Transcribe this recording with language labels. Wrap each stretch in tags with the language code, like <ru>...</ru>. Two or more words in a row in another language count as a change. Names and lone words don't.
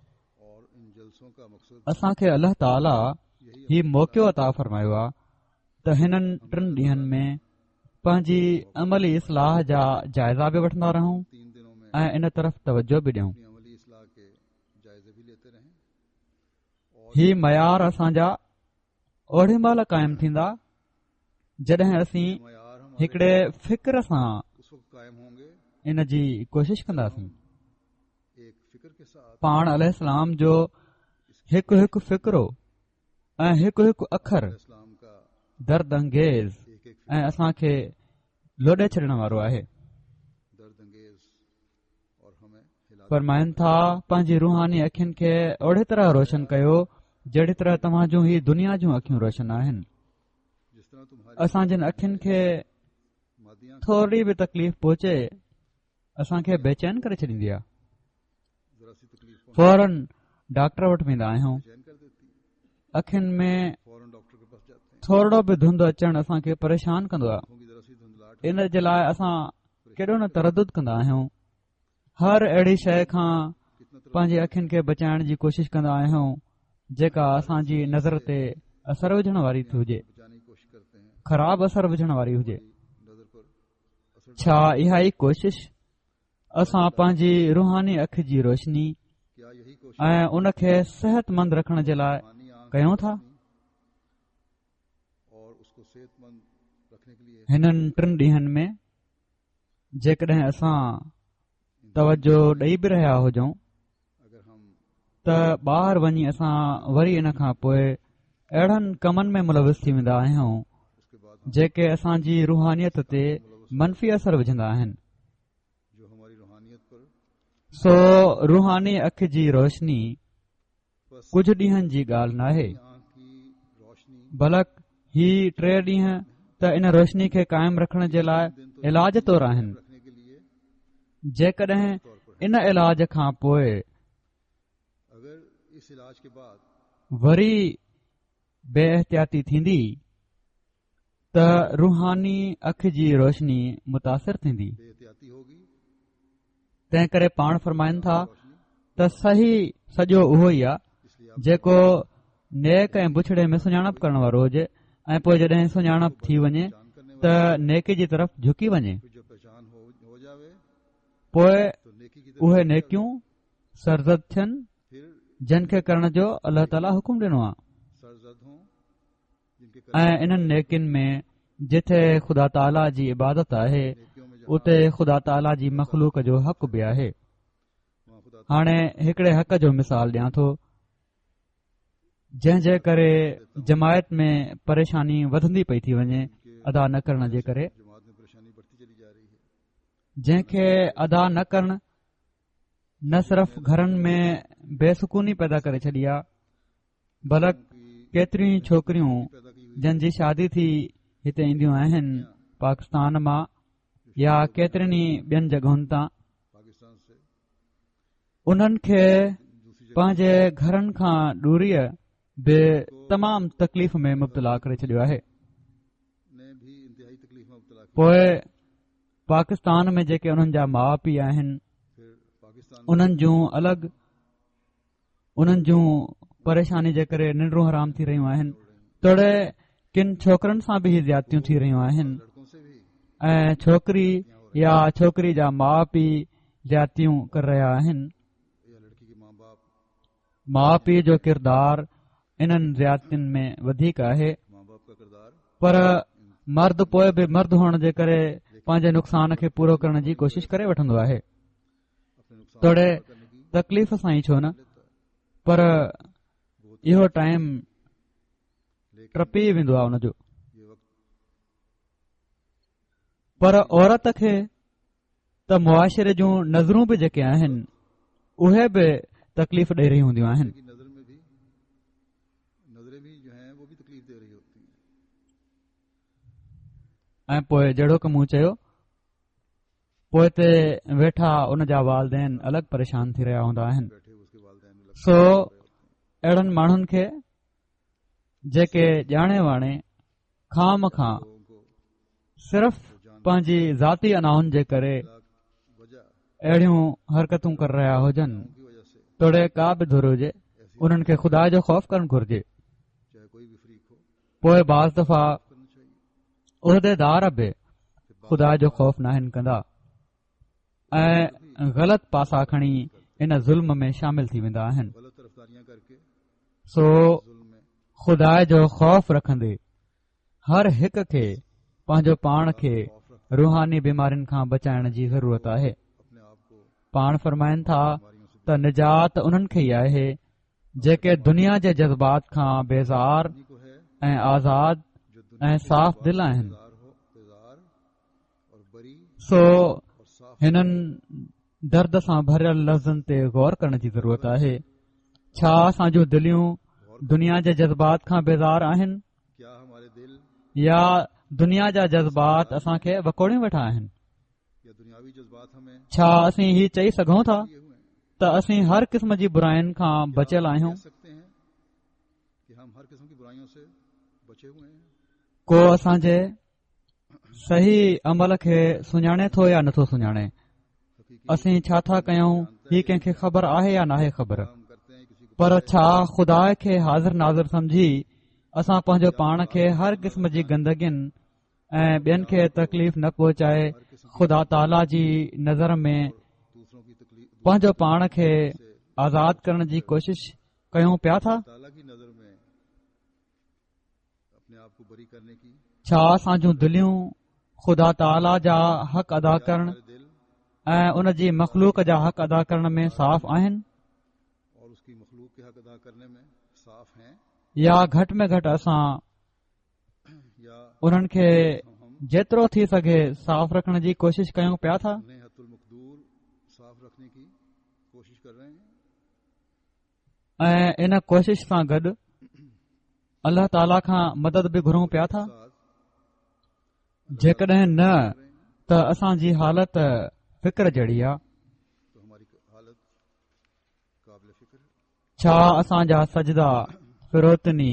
<sd>असांखे अल्लाह ताला ही मौक़ो अता फरमायो आहे त हिननि 3 ॾींहनि में पंहिंजी अमली इस्लाह जा जाइज़ा बि वठंदा रहूं ऐं इन तरफ़ तवजो बि ॾियूं।</sd> <hi>भी लेते रहें</hi> <sd>ही मयार असांजा ओड़ी महिल क़ाइमु थींदा जॾहिं असीं</sd> <hi>मयार हमारे</hi> <sd>हिकिड़े फ़िक्र सां</sd> <hi>उस वक्त कायम होंगे</hi> <sd>इन जी कोशिश कंदासीं।</sd> <hi>एक फिक्र के साथ</hi> <sd>पाण अलैहिस्सलाम जो हिकु हिकु फ़िक्रो ऐं हिकु हिकु अखर</sd> <hi>इस्लाम का दर्द अंगेज़ एक एक</hi> <sd>ऐं असांखे लोॾे छॾण वारो आहे।</sd> <hi>दर्द अंगेज और हमें हिला</hi> <sd>फरमाइनि था पंहिंजी रूहानी अखियुनि खे ओड़ी तरह रोशन कयो जहिड़ी तरह तव्हां जूं ही दुनिया जूं अखियूं रोशन आहिनि।</sd> <hi>जिस तरह तुम्हारी</hi> <sd>असां जिन अखियुनि खे मादियां थोरी बि तकलीफ़ पहुचे असांखे बेचैन करे छॾींदी आहे।</sd> <hi>जरा सी तकलीफ को</hi> <sd>फौरन डॉक्टर वटि वेंदा आहियूं।</sd> <hi>चैन कर देती है,</hi> <sd>अखियुनि में</sd> <hi>फौरन डॉक्टर के पास जाते हैं।</hi> <sd>थोरो बि धुंध अचणु असांखे परेशान कंदो आहे।</sd> <hi>आंखों की जरा सी धुंधलाहट</hi> <sd>इन जे लाइ असां केॾो न तरदुद कंदा आहियूं। हर अहिड़ी शइ खां</sd> <hi>कितना तरह</hi> <sd>पंहिंजी अखियुनि खे बचाइण जी कोशिश कंदा आहियूं जेका असांजी नज़र ते असर विझण वारी थी हुजे,</sd> <hi>बचाने की कोशिश करते हैं,</hi> <sd>ख़राब असर विझण वारी हुजे।</sd> <hi>नजर पर असर</hi> <sd>छा इहा ई कोशिश असां पंहिंजी रूहानी अखि जी रोशनी</sd> <hi>क्या यही कोशिश</hi> <sd>ऐं उन खे सेहतमंद रखण जे लाइ</sd> <hi>रूहानी आंख</hi> <sd>कयूं था?</sd> <hi>और उसको सेहतमंद रखने के लिए</hi> <sd>हिननि टिनि ॾींहनि में जेकॾहिं असां तवजो ॾेई बि रहिया हुजऊं</sd> <hi>अगर हम</hi> <sd>त ॿाहिरि वञी असां वरी इन खां पोइ अहिड़नि कमनि में मुलविस थी वेंदा आहियूं</sd> <hi>उसके बाद हम</hi> <sd>जेके असांजी रूहानियत ते मनफ़ी असर विझंदा आहिनि।</sd> <hi>जो हमारी रूहानियत पर</hi> <sd>सो रूहानी अखि जी रोशनी बस कुझु ॾींहनि जी ॻाल्हि नाहे,</sd> <hi>आंख की रोशनी</hi> <sd>बल्कि ही 3 ॾींहं त इन रोशनी खे क़ाइमु रखण जे लाइ इलाज तौरु आहिनि।</sd> <hi>रखने के लिए</hi> <sd>जेकॾहिं</sd> <hi>तौर पर</hi> <sd>इन इलाज खां पोइ</sd> <hi>अगर इस इलाज के बाद</hi> <sd>वरी बेहतियाती थींदी त रूहानी अखि जी रोशनी मुतासिर थींदी।</sd> <hi>बेहतियाती होगी</hi> <sd>तंहिं करे पाण फरमाइनि था रोशनी, त सही सॼो उहो ई आहे</sd> <hi>इसलिए आप</hi> <sd>जेको नेक ऐं बुछड़े में सुञाणप करण वारो हुजे ऐं पोइ जॾहिं सुञाणप थी वञे</sd> <hi>पहचान करने</hi> <sd>त</sd> <hi>वाले</hi> <sd>नेकी जी तरफ़ झुकी वञे।</sd> <hi>फिर जो पहचान हो जावे</hi> <sd>पोइ</sd> <hi>तो नेकी की तरफ</hi> <sd>उहे</sd> <hi>हो जावे।</hi> <sd>नेकियूं सरज़द थियनि</sd> <hi>फिर</hi> <sd>जिन खे करण जो अल्लाह ताला हुकुम ॾिनो आहे।</sd> <hi>सरजद हों जिनके</hi> <sd>ऐं इन्हनि नेकियुनि में जिथे ख़ुदा ताला जी इबादत आहे</sd> <hi>नेकियों में</hi> <sd>उते ख़ुदा ताला जी मख़लूक जो हक़ बि आहे।</sd> <hi>वहाँ खुदा</hi> <sd>हाणे हिकिड़े हक़ जो मिसाल ॾियां थो जंहिं जे करे जमायत में परेशानी वधंदी पई थी वञे अदा न करण जे करे।</sd> <hi>जमात में परेशानी बढ़ती चली जा रही है।</hi> <sd>जंहिंखे अदा न करण न सिर्फ़ घरनि में बेसुकूनी पैदा करे छॾी आहे बल्कि केतिरियूं छोकिरियूं</sd> <hi>पैदा की हुई</hi> <sd>जंहिंजी शादी थी हिते ईंदियूं आहिनि पाकिस्तान मां या केतिरनि ई ॿियनि जॻहुनि तां</sd> <hi>पाकिस्तान से</hi> <sd>उन्हनि खे</sd> <hi>दूसरी जगह</hi> <sd>पंहिंजे घरनि खां दूरीअ बि तमामु तकलीफ़ में मुब्तला करे छॾियो आहे।</sd> <hi>ने भी इंतहाई तकलीफ में मुब्तला किया।</hi> <sd>पोइ पाकिस्तान में जेके उन्हनि जा माउ पीउ आहिनि</sd> <hi>फिर पाकिस्तान</hi> <sd>उन्हनि जूं अलॻि उन्हनि जूं परेशानी जे करे निंडरूं हराम थी रहियूं आहिनि। तोड़े किन छोकरनि सां बि ही ज़्यादतियूं थी रहियूं आहिनि</sd> <hi>लड़कों से भी</hi> <sd>ऐं छोकिरी या छोकिरी जा माउ पीउ ज़्यादतियूं करे रहिया आहिनि।</sd> <hi>या लड़की के माँ बाप</hi> <sd>माउ पीउ जो किरदार इन्हनि ज़्यादतियुनि में वधीक आहे</sd> <hi>माँ बाप का किरदार</hi> <sd>पर मर्द पोइ बि मर्द हुअण जे करे पंहिंजे नुक़सान खे पूरो करण जी कोशिश करे वठंदो आहे।</sd> <hi>अपने नुकसान</hi> <sd>तोड़े</sd> <hi>पूरा करने की</hi> <sd>तकलीफ़ सां ई छो न</sd> <hi>लेता है।</hi> <sd>पर</sd> <hi>बहुत</hi> <sd>इहो टाइम</sd> <hi>लेकिन</hi> <sd>टपी वेंदो आहे उनजो।</sd> <hi>ये वक्त</hi> <sd>पर औरत खे त मुआशिरे जूं नज़रूं बि जेके आहिनि उहे बि तकलीफ़ ॾेई रहियूं हूंदियूं आहिनि।</sd> <hi>की नजर में भी नजरें भी जो हैं वो भी तकलीफ दे रही होती हैं।</hi> <sd>ऐं पोइ जहिड़ो की मूं चयो पोइ ते वेठा उन जा वालदेन अलॻि परेशान थी रहिया हूंदा आहिनि।</sd> <hi>बैठे हुए उसके वालिदैन भी</hi> <sd>सो अहिड़नि माण्हुनि खे जेके ॼाणे वाणे खाम खां</sd> <hi>लोगों को</hi> <sd>सिर्फ़ पंहिंजी ज़ाती अनाउनि जे करे</sd> <hi>वजह</hi> <sd>अहिड़ियूं हरकतूं करे रहिया हुजनि</sd> <hi>की वजह से</hi> <sd>तोड़े का बि धुर हुजे उन्हनि खे ख़ुदा जो ख़ौफ़ करणु घुर्जे।</sd> <hi>चाहे कोई भी फ्रीक हो</hi> <sd>पोइ बाज़ दफ़ा</sd> <hi>करना चाहिए।</hi> <sd>उहिदेदार बि ख़ुदा जो ख़ौफ़ नाहिनि कंदा ऐं ग़लति पासा खणी इन ज़ुल्म में शामिल थी वेंदा आहिनि।</sd> <hi>गलत तरफदारियां करके</hi> <sd>सो</sd> <hi>जुल्म में</hi> <sd>खुदा जो ख़ौफ़ रखंदे हर हिक खे पंहिंजो पाण खे रूहानी बीमारियुनि खां बचाइण जी ज़रूरत आहे।</sd> <hi>अपने आप को</hi> <sd>पाण फरमाइनि था</sd> <hi>बीमारियों से</hi> <sd>त निजात उन्हनि खे ई आहे जेके दुनिया जे जज़्बात खां बेज़ार</sd> <hi>दूर को है</hi> <sd>ऐं आज़ाद</sd> <hi>जो दुनिया</hi> <sd>ऐं साफ़ दिल आहिनि।</sd> <hi>बेजार और बरी</hi> <sd>सो</sd> <hi>और साफ</hi> <sd>हिननि दर्द सां भरियल लफ़्ज़नि ते गौर करण जी ज़रूरत आहे। छा असां जूं दिलियूं दुनिया जे जज़्बात खां बेज़ार आहिनि</sd> <hi>क्या हमारे दिल</hi> <sd>या दुनिया जा जज़्बात असां खे वकोड़े वेठा आहिनि?</sd> <hi>या दुनियावी जज्बात हमें</hi> <sd>छा असीं हीउ चई सघूं था</sd> <hi>लिए हुए हैं।</hi> <sd>त असीं हर क़िस्म जी बुराइयुनि खां बचियल आहियूं?</sd> <hi>कह सकते हैं कि हम हर किस्म की बुराइयों से बचे हुए हैं।</hi> <sd>को असांजे सही अमल खे सुञाणे थो या नथो सुञाणे?</sd> <hi>हकीकी</hi> <sd>असीं छा था कयूं ही कंहिंखे ख़बर आहे या नाहे ख़बर?</sd> <hi>हम करते हैं किसी को</hi> <sd>पर छा खुदा खे हाज़िर नाज़िर समझी असां पंहिंजो पाण खे हर क़िस्म जी गंदगियुनि ऐं ॿियनि खे तकलीफ़ न पहुचाए खुदा ताला जी नज़र में</sd> <hi>दूसरों की तकलीफ</hi> <sd>पंहिंजो पाण खे आज़ाद करण जी कोशिश कयूं पिया था?</sd> <hi>ताला की नजर में अपने आप को बरी करने की</hi> <sd>छा असां जूं दिलियूं खुदा ताला जा हक़ अदा करण</sd> <hi>हमारे दिल</hi> <sd>ऐं उन जी मख़लूक जा हक़ अदा करण में साफ़ आहिनि</sd> <hi>और उसकी मखलूक के हक अदा करने में साफ हैं</hi> <sd>या घटि में घटि असां</sd> <hi>या</hi> <sd>उन्हनि खे</sd> <hi>हम</hi> <sd>जेतिरो थी सघे साफ़ रखण जी कोशिश कयूं पिया था?</sd> <hi>उन्हें हतुल मकदूर साफ रखने की कोशिश कर रहे हैं।</hi> <sd>ऐं इन कोशिश सां गॾु अल्लाह ताला खां मदद बि घुरूं पिया था?</sd> <hi>साथ</hi> <sd>जेकॾहिं न त असांजी हालत फिक्र जहिड़ी आहे।</sd> <hi>तो हमारी हालत काबिल फिक्र है।</hi> <sd>छा असांजा सजदा फिरोतनी</sd>